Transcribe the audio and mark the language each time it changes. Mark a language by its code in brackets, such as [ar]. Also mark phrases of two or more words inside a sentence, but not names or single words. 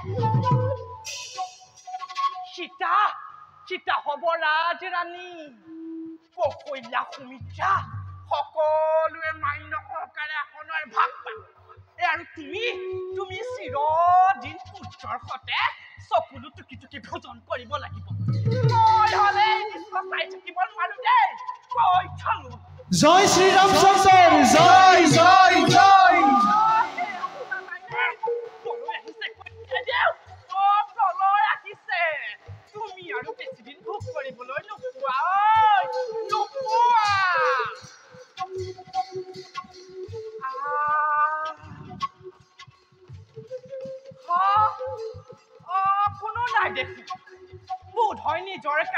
[as] সীতা হব ৰাজৰাণী ককৈলা সুমিত্ৰা সকলোৱে মান্য সহকাৰে আসনৰ ভাগ পাব আৰু তুমি চিৰদিন পুত্ৰৰ সতে চকুলো টুকি টুকি ভোজন কৰিব লাগিব মই হলে চাই থাকিব নোৱাৰো দেই কৈ থলো জয় শ্রী রামচন্দ্র জয় জয় জয় তুমি আৰু বেছিদিন ভোগ কৰিবলৈ নোপোৱা কোনো নাই দেখি বোধ হয় নিজৰ